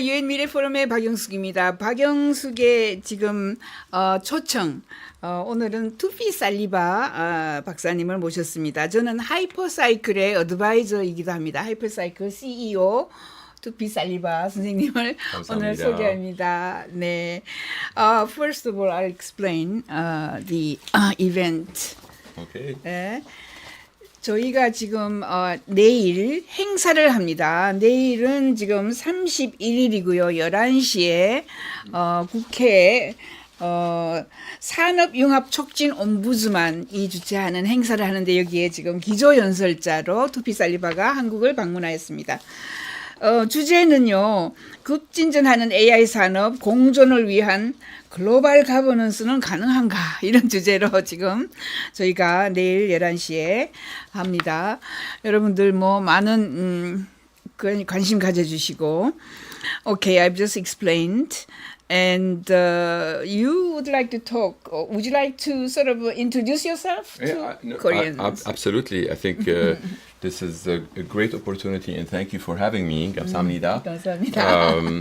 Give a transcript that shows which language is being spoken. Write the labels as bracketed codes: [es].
[ko] 유엔미래포럼의 박영숙입니다. 박영숙의 지금 초청, 오늘은 투피 살리바 박사님을 모셨습니다. 저는 하이퍼사이클의 어드바이저이기도 합니다. 하이퍼사이클 CEO 투피 살리바 선생님을 감사합니다. 오늘 소개합니다. 네. [en] First of all, I'll explain the event. Okay. [ko] 네. 저희가 지금 내일 행사를 합니다. 내일은 지금 31일이고요. 11시에 국회 산업융합촉진옴부즈만이 주최하는 행사를 하는데 여기에 지금 기조연설자로 투피 살리바가 한국을 방문하였습니다. 주제는요, 급진전하는 AI 산업 공존을 위한 글로벌 가버넌스는 가능한가? 이런 주제로 지금 저희가 내일 11시에 합니다. 여러분들 뭐 많은 관심 가져주시고. [en] Okay, I've just explained. And you would like to talk, would you like to sort of introduce yourself to Koreans? Absolutely. I think this is a great opportunity and thank you for having me. [ko] 감사합니다. 감사합니다.